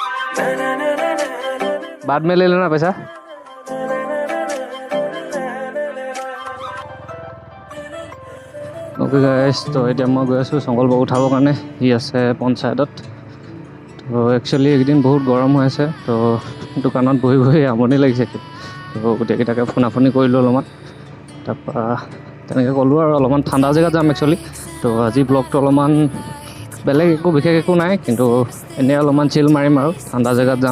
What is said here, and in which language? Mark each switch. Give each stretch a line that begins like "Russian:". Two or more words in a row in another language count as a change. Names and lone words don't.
Hindi: बाद में ले लेना पैसा।
English: okay guys,
Assamese: तो এতিয়া মই গৈ আছোঁ শংকৰবাবু উঠাবৰ কাৰণে। ই আছে পঞ্চায়তত। তো একচুৱেলি এইকেইদিন বহুত গৰম হৈ আছে, তো দোকানত বহি বহি আমনি লাগিছে। তো গোটেইকেইটাকে ফোনাফোনি কৰিলোঁ অলপমান, তাৰপৰা তেনেকৈ ক'লোঁ আৰু অলপমান ঠাণ্ডা জেগাত যাম একচুৱেলি। তো আজি ব্লগটো অলপমান বেলেগ একো বিশেষ একো নাই, কিন্তু এনেই অলপমান চিল মাৰিম আৰু ঠাণ্ডা জেগাত যাম।